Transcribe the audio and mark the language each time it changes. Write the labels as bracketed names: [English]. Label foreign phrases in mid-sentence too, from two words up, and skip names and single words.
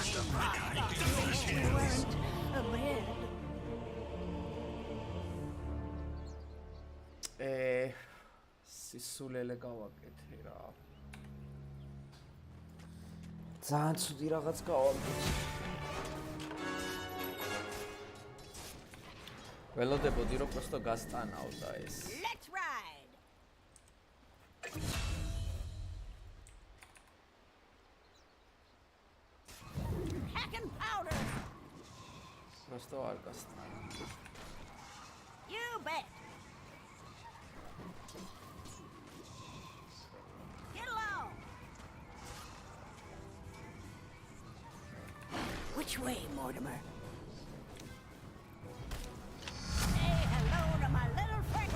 [Georgian] სისულელე გავაკეთე რა. ძალიან ცუდი რაღაც გავაკეთე. ველოდებოდი რომ просто გასტანავდა ეს. [English] Let's ride. Hacking powder. [Georgian] просто არ გასტანა. [English] You bet. Get along. Which way, Mortimer? Say hello to my little friend.